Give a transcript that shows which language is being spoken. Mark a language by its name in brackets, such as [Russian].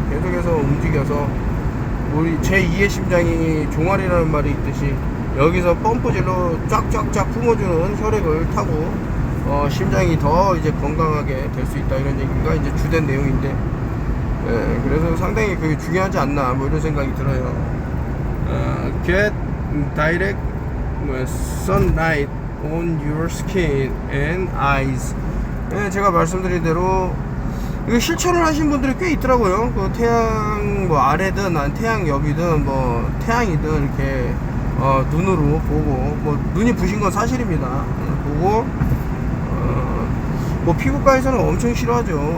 [Korean] 계속해서 움직여서 우리 제2의 심장이 종아리라는 말이 있듯이 여기서 펌프질로 쫙쫙쫙 품어주는 혈액을 타고 심장이 더 이제 건강하게 될 수 있다, 이런 얘기가 이제 주된 내용인데, 그래서 상당히 그게 중요하지 않나, 뭐 이런 생각이 들어요. [English] Get direct sunlight on your skin and eyes. [Korean] 제가 말씀드린 대로 이거 실천을 하신 분들이 꽤 있더라고요. 그 태양 뭐 아래든 태양 옆이든 뭐 태양이든 이렇게 눈으로 보고, 뭐 눈이 부신 건 사실입니다. 보고 뭐 피부과에서는 엄청 싫어하죠.